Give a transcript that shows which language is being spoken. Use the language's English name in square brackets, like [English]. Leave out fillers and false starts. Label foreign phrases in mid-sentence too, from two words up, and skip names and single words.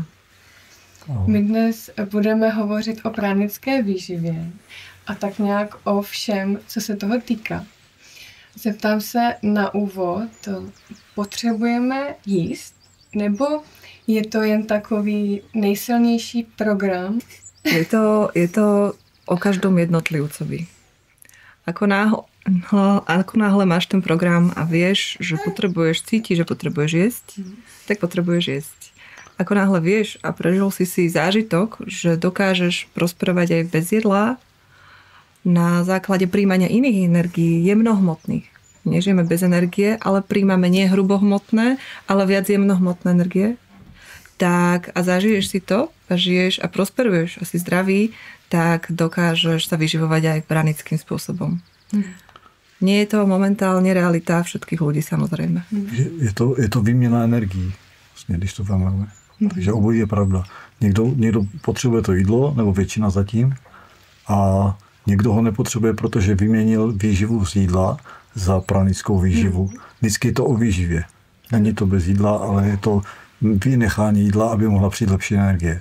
[Czech] My dnes budeme hovořit o pránické výživě a tak nějak o všem, co se toho týká. Zeptám se na úvod, potřebujeme jíst, nebo je to jen takový nejsilnější program? [Slovak] Je to o každom jednotlivcovi. Ako náhle máš ten program a vieš, že potrebuješ cítiť, že potrebuješ jesť, tak potrebuješ jesť. Ako náhle vieš a prežil si zážitok, že dokážeš prosperovať aj bez jedla na základe príjmania iných energií, jemnohmotných. Nežijeme bez energie, ale príjmame nie hrubohmotné, ale viac jemnohmotné energie. Tak a zažiješ si to a žiješ a prosperuješ a si zdravý, tak dokážeš sa vyživovať aj pranickým spôsobom. Nie je to momentálne realita všetkých ľudí, samozrejme. [Czech] Je to výměna energií, vlastně, když to vememe. Takže obojí je pravda. Někdo potřebuje to jídlo, nebo většina zatím, a někdo ho nepotřebuje, protože vyměnil výživu z jídla za pranickou výživu. Vždycky je to o výživě. Není to bez jídla, ale je to vynechání jídla, aby mohla přijít lepší energie.